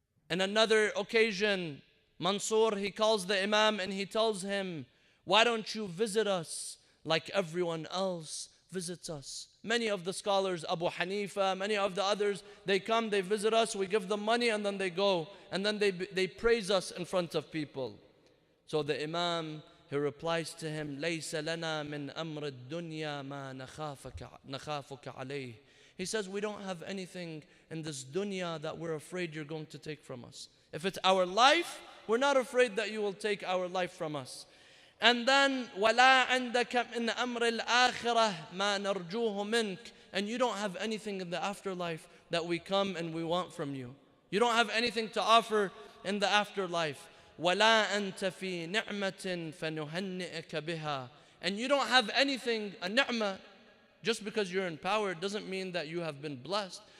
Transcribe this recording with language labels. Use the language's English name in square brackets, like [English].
[English] In another occasion, Mansur, he calls the Imam and he tells him, why don't you visit us like everyone else visits us? Many of the scholars, Abu Hanifa, many of the others, they come, they visit us, we give them money and then they go. And then they praise us in front of people. So the Imam, he replies to him, [Arabic] لَيْسَ لَنَا مِنْ أَمْرِ الدُّنْيَا مَا نَخَافُكَ عَلَيْهِ. [English] He says, we don't have anything in this dunya that we're afraid you're going to take from us. If it's our life, we're not afraid that you will take our life from us. And then, [Arabic] وَلَا عِنْدَكَ مِنْ أَمْرِ الْآخِرَةِ مَا نَرْجُوهُ مِنْكَ. [English] And you don't have anything in the afterlife that we come and we want from you. You don't have anything to offer in the afterlife. [Arabic] وَلَا أَنْتَ فِي نِعْمَةٍ فَنُهَنِّئَكَ بِهَا. [English] And you don't have anything, a ni'mah, just because you're in power, it doesn't mean that you have been blessed.